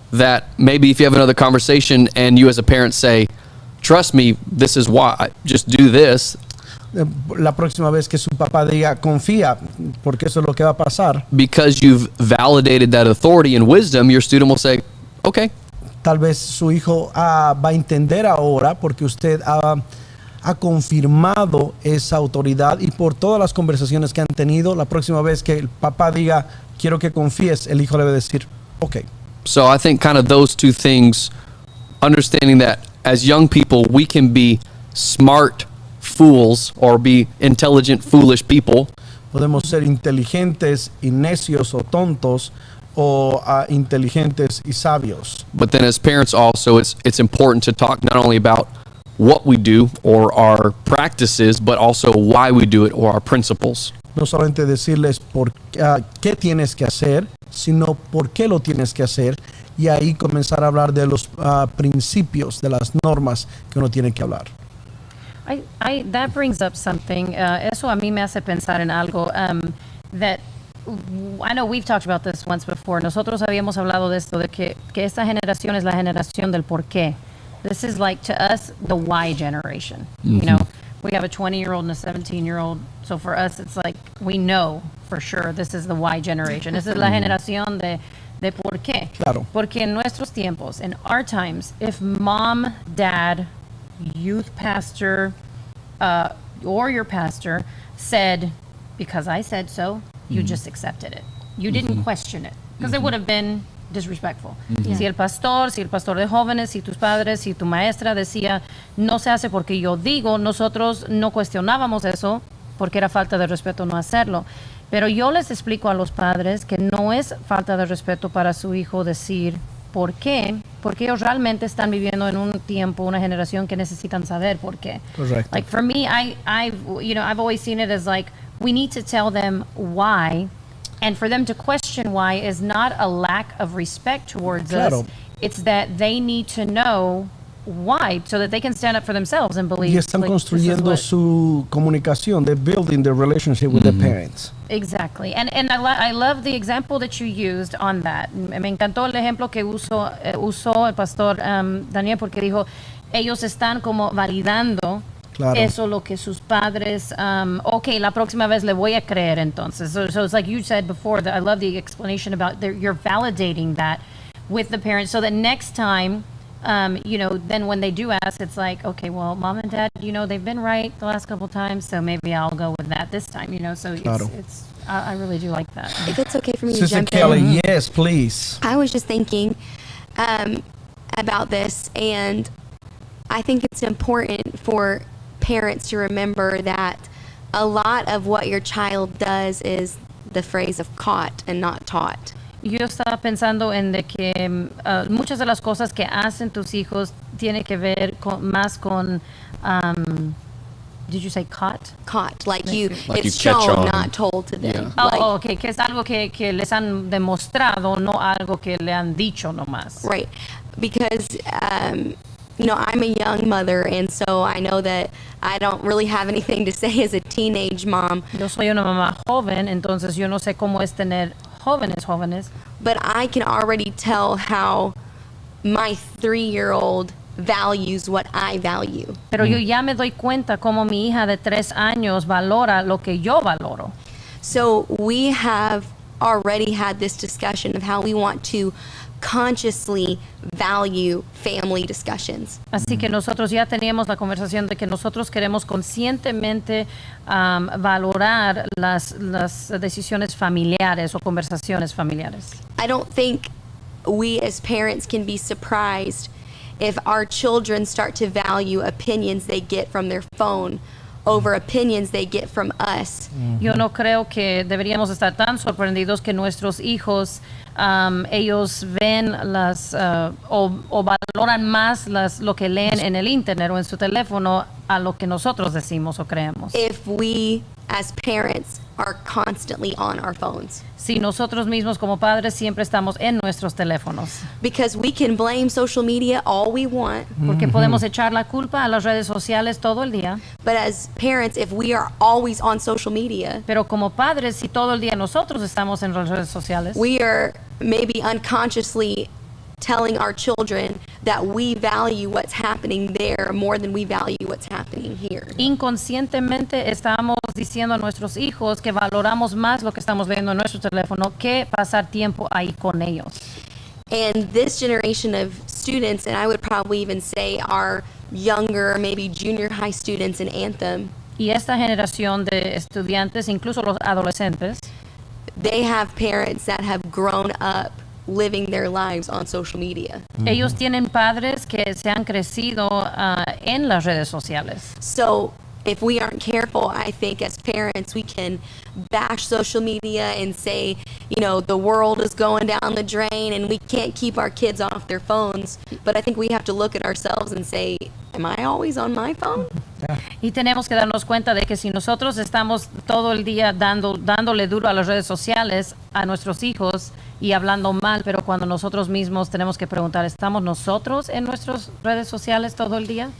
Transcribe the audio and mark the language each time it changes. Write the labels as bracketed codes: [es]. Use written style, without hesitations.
[en] That maybe if you have another conversation and you as a parent say, trust me, this is why, just do this. [es] La próxima vez que su papá diga, confía, porque eso es lo que va a pasar. [en] Because you've validated that authority and wisdom, your student will say, okay. [es] Tal vez su hijo va a entender ahora porque usted ha confirmado esa autoridad y por todas las conversaciones que han tenido, la próxima vez que el papá diga, quiero que confíes, el hijo le va a decir, ok. [en] So I think kind of those two things, understanding that as young people, we can be smart fools or be intelligent, foolish people. [es] Podemos ser inteligentes y necios o tontos, o inteligentes y sabios. [en] But then as parents also, it's important to talk not only about what we do or our practices, but also why we do it or our principles. [es] No solamente decirles qué tienes que hacer, sino por qué lo tienes que hacer, y ahí comenzar a hablar de los principios, de las normas que uno tiene que hablar. [en] That brings up something. [es] Eso a mí me hace pensar en algo [en] that I know we've talked about this once before. [es] Nosotros habíamos hablado de esto, de que esta generación es la generación del por qué. [en] This is like, to us, the why generation. You know, we have a 20-year-old and a 17-year-old. So for us, it's like, we know for sure this is the why generation. [es] Esa es la generación de por qué. Claro. Porque en nuestros tiempos, [en] in our times, if mom, dad, youth pastor, or your pastor said, because I said so, you just accepted it. You didn't question it, because it would have been disrespectful. [es] Si el pastor de jóvenes, si tus padres, si tu maestra decía, no se hace porque yo digo, nosotros no cuestionábamos eso, porque era falta de respeto no hacerlo. Pero yo les explico a los padres que no es falta de respeto para su hijo decir por qué, porque ellos realmente están viviendo en un tiempo, una generación que necesitan saber por qué. Correcto. [en] Like for me, I've always seen it as like, we need to tell them why, and for them to question why is not a lack of respect towards [es] Claro. [en] us. It's that they need to know why, so that they can stand up for themselves and believe. [es] Y están [en] like, [es] construyendo su comunicación. [en] They're building their relationship with their parents. Exactly, and I love the example that you used on that. [es] Me encantó el ejemplo que usó el pastor Daniel, porque dijo, ellos están como validando. Claro. Eso lo que sus padres, okay, la próxima vez le voy a creer entonces. [en] So it's like you said before, that I love the explanation about you're validating that with the parents, so that next time, then when they do ask, it's like, okay, well, mom and dad, they've been right the last couple times, so maybe I'll go with that this time, so [es] Claro. [en] I really do like that. If it's okay for me to Sister jump Kelly, in. yes, please. I was just thinking about this, and I think it's important for parents to remember that a lot of what your child does is the phrase of caught and not taught. [es] Yo estaba pensando en de que muchas de las cosas que hacen tus hijos tiene que ver más con [en] did you say caught? Caught, Like it's you catch shown, on. not told to them. Yeah. [es] Oh, okay, que es algo que les han demostrado, no algo que le han dicho nomás. [en] Right, because I'm a young mother, and so I know that I don't really have anything to say as a teenage mom. [es] Yo soy una mamá joven, entonces yo no sé cómo es tener jóvenes. [en] But I can already tell how my 3-year-old values what I value. [es] Pero yo ya me doy cuenta cómo mi hija de 3 años valora lo que yo valoro. [en] So we have already had this discussion of how we want to consciously value family discussions. [es] Así que nosotros ya teníamos la conversación de que nosotros queremos conscientemente valorar las decisiones familiares o conversaciones familiares. [en] I don't think we as parents can be surprised if our children start to value opinions they get from their phone over opinions they get from us. [es] Yo no creo que deberíamos estar tan sorprendidos que nuestros hijos ellos ven o valoran más lo que leen en el internet o en su teléfono a lo que nosotros decimos o creemos. [en] If we as parents are constantly on our phones. [es] Si nosotros mismos como padres siempre estamos en nuestros teléfonos. [en] Because we can blame social media all we want. [es] Porque podemos echar la culpa a las redes sociales todo el día. [en] But as parents, if we are always on social media, [es] Pero como padres, si todo el día nosotros estamos en las redes sociales, [en] we are maybe unconsciously telling our children that we value what's happening there more than we value what's happening here. [es] inconscientemente estamos diciendo a nuestros hijos que valoramos más lo que estamos viendo en nuestro teléfono que pasar tiempo ahí con ellos. [en] And this generation of students, and I would probably even say our younger, maybe junior high students in Anthem, [es] Y esta generación de estudiantes, incluso los adolescentes, [en] they have parents that have grown up living their lives on social media. [es] Ellos tienen padres que se han crecido en las redes sociales. [en] So if we aren't careful, I think as parents, we can bash social media and say, you know, the world is going down the drain and we can't keep our kids off their phones. But I think we have to look at ourselves and say, am I always on my phone? [es] Y tenemos que darnos cuenta de que si nosotros estamos todo el día dándole duro a las redes sociales a nuestros hijos y hablando mal, pero cuando nosotros mismos tenemos que preguntar, ¿estamos nosotros en nuestras redes sociales todo el día?